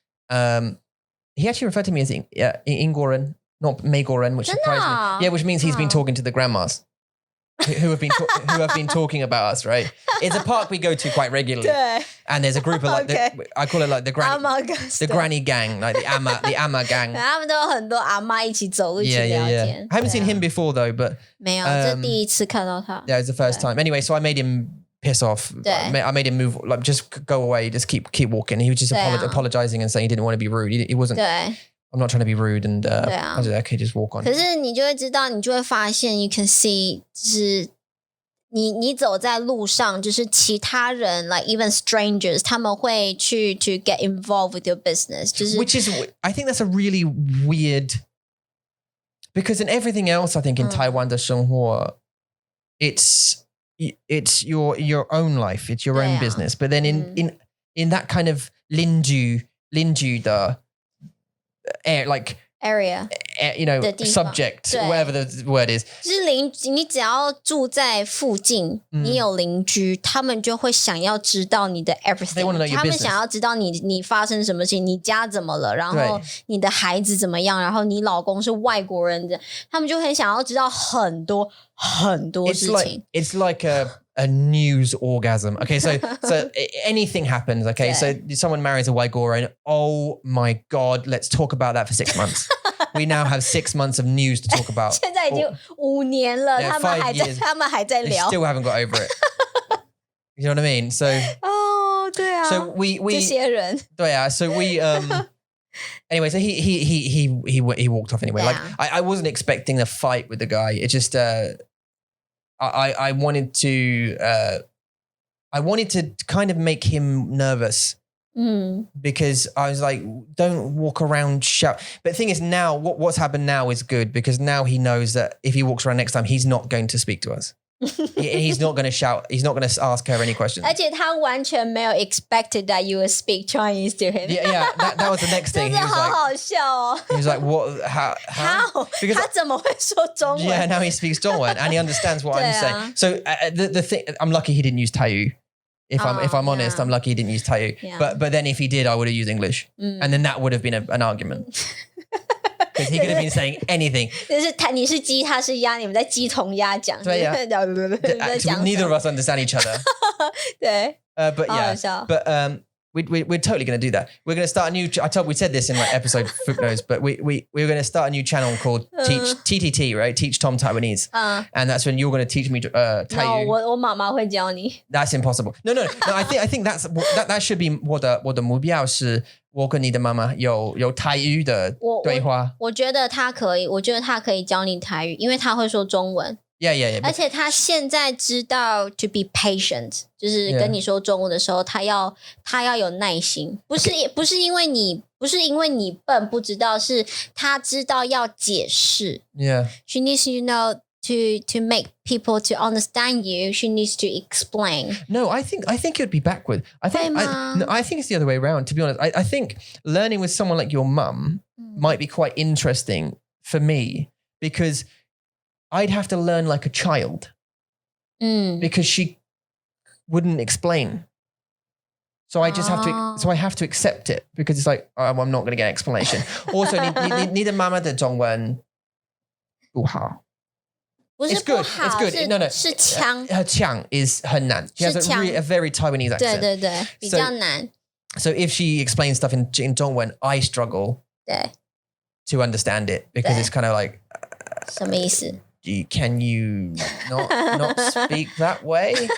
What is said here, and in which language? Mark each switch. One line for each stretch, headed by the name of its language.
English: He actually referred to me as Ingoran, not Megoran, which surprised me. Yeah, which means he's been talking to the grandmas who have been talking about us, right? It's a park we go to quite regularly, and there's a group of like I call it like the granny gang, like the Ama gang.
Chinese: 他们都有很多阿嬷一起走路一起聊天。
English: I haven't seen him before though, but
Chinese: 没有，这第一次看到他。
English: Yeah, it's the first time. Anyway, so I made him piss off. I made him move, like just go away, just keep walking. He was just apologizing and saying he didn't want to be rude. He wasn't. I'm not trying to be rude, and I said, okay, just walk on.
Chinese: 可是你就会知道，你就会发现 ，
English: you can see，
Chinese: 就是你走在路上，就是其他人 ，
English: like even strangers，
Chinese: 他们会去
English: to get involved with your business，
Chinese: 就是
English: which is I think that's a really weird because in everything else, I think in Taiwan
Chinese: 的生活
English: it's your own life, it's your own business. But then in that kind of linju the air, like area, subject, whatever the word is.
Chinese: 就是你只要住在附近，你有邻居，他们就会想要知道你的 everything。他们想要知道你发生什么事情，你家怎么了，然后你的孩子怎么样，然后你老公是外国人的，他们就很想要知道很多很多事情。
English: It's like a news orgasm. Okay, so anything happens. Okay, so someone marries a Waigora, oh my God, let's talk about that for 6 months. We now have 6 months of news to talk about.
Chinese: 现在已经5年了，他们还在聊。
English: They still haven't got over it. You know what I mean? So
Chinese: 对啊。
English: So we
Chinese: 这些人对啊
English: So we Anyway, so he walked off anyway. Like I wasn't expecting a fight with the guy. It just I wanted to kind of make him nervous. Because I was like, don't walk around shout. But the thing is now, what's happened now is good because now he knows that if he walks around next time, he's not going to speak to us. He's not going to shout. He's not going to ask her any questions.
Chinese: 而且他完全没有 expected that you would speak Chinese to him.
English: Yeah, that was the next thing.
Chinese: 真的好好笑哦。
English: He was like, what? How? Because
Chinese: 他怎么会说中文
English: Yeah, now he speaks Dongwen and he understands what I'm saying. So the thing, I'm lucky he didn't use Taiyu. If I'm honest, I'm lucky he didn't use Taiyu. But then if he did, I would have used English. And then that would have been an argument. Because he could have been saying anything.
Chinese: 就是你是鸡，他是鸭，你们在鸡同鸭讲。对呀。
English: Neither of us understand each other.
Chinese: 对。
English: But yeah. But we're totally going to do that. We're going to start a new. We said this in like episode footnotes, but we're going to start a new channel called Teach TTT, right? Teach Tom Taiwanese, and that's when you're going to teach me Taiyu.
Chinese: No, 我妈妈会教你。
English: That's impossible. No. I think that should be
Chinese: 我的目标是我跟你的妈妈有台语的对话。我觉得他可以，我觉得他可以教你台语，因为他会说中文。
English: Yeah.
Chinese: 而且他现在知道
English: to be patient，
Chinese: 就是跟你说中文的时候，他要有耐心，不是因为你笨不知道，是他知道要解释。
English: Yeah. She needs to make people to understand you. She needs to explain. No, I think it'd be backward. I think it's the other way around. To be honest, I think learning with someone like your mum might be quite interesting for me because I'd have to learn like a child because she wouldn't explain. So I just have to. So I have to accept it because it's like I'm not going to get an explanation.
Chinese: Also, 你的妈妈的中文不好。
English: It's good. It's good. No.
Chinese: 是腔。
English: Her 腔 is
Chinese: 很难.
English: She has a very Taiwanese accent.
Chinese: 对，比较难。
English: So if she explains stuff in Dongwen, I struggle to understand it because it's kind of like
Chinese: 什么意思？
English: Can you not speak that way?